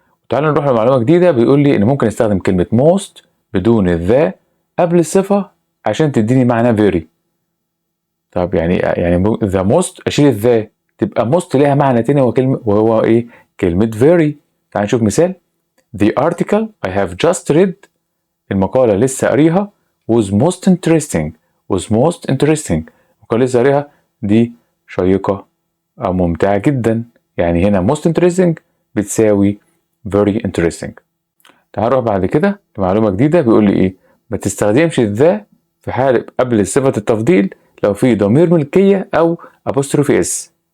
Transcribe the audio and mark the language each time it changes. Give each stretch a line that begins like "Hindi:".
Arabic: تعالوا نروح لمعلومة جديدة. بيقول لي ان ممكن استخدم كلمة most بدون الذا قبل الصفة عشان تديني معنى very. طب يعني the most اشيل الذا تبقى most ليها معنى تاني وهو ايه؟ كلمة very. تعال نشوف مثال.
English: The article I have just read،
Arabic: المقالة لسه قاريها،
English: was most interesting.
Arabic: المقالة لسه قاريها دي شيقة أو ممتعة جدا. يعني هنا
English: most interesting
Arabic: بتساوي
English: very interesting.
Arabic: تعال نروح بعد كده لمعلومة جديدة. بيقول لي إيه؟ ما تستخدمش الذا في حال قبل صفة التفضيل لو في ضمير ملكية أو apostrophe s.